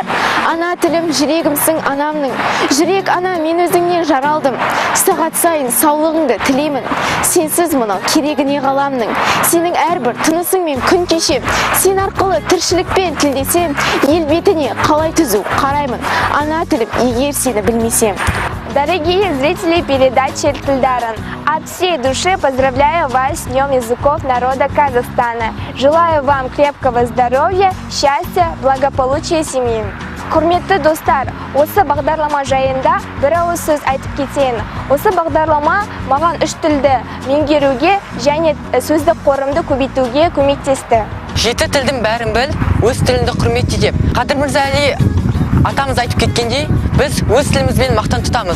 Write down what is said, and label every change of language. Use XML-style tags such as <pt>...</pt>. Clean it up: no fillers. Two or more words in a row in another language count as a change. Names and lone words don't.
<kk>Ана тілім, жүрегімсің анамның. Жүрек ана, мен өзіңнен жаралдым. Сағат сайын саулығыңды тілеймін. Сенсіз мынау керегіне ғаламның. Сенің әрбір тынысың мен күн кешем. Сен арқылы тіршілікпен тілдесем, ел бетіне қалай түзу қараймын. Ана тілім, егер сені білмесем.</kk> <ru>Дорогие зрители передачи «Тильдарен», от всей души поздравляю вас с Днем языков народа Казахстана. Желаю вам крепкого здоровья, счастья, благополучия семьи.</ru> <kk>Құрметті достар, осы бағдарлама жайында бір ауыз сөз айтып кетейін. Осы бағдарлама маған 3 тілді меңгеруге және сөздік қорымды көбейтуге көмектесті. 7 тілдің бәрін біл, өз тіліңді құрметте деп. Қадыр Мырза Әли атамыз айтып кеткендей, біз өз тілімізбен мақтан тұтамыз.</kk>